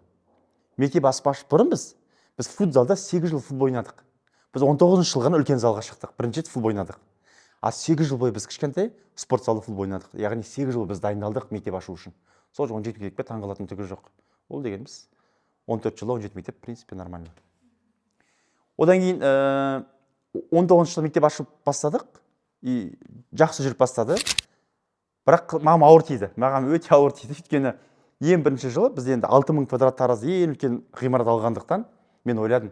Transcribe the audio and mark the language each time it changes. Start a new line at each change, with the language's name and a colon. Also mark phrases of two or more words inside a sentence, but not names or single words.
Kazakh: Мектеп ашып бұрын біз футзалда 8 жыл футбол ойнадық. Біз 19 жыл ғана үлкен залға шықтық. Бірінші рет футбол ойнадық. 8 жыл бойы біз кішкентай спорт залда футбол ойнадық. Яғни 8 жыл біз дайындалдық мектеп ашу үшін. Сол 17 мектепке таңғалатын түгі жоқ. Ол дегеніміз 14 жыл 17 мектеп,
Russian: в принципе, нормально.
Kazakh: Одан кейін 19 жыл мектеп ашып бастадық. И жақсы жүріп бастады. Бірақ маған ауыр тиді. Маған өте ауыр тиді. Өйткені ең бірінші жылы біз енді 6000 квадрат таразы ең үлкен ғимарат алғандықтан мен ойладым.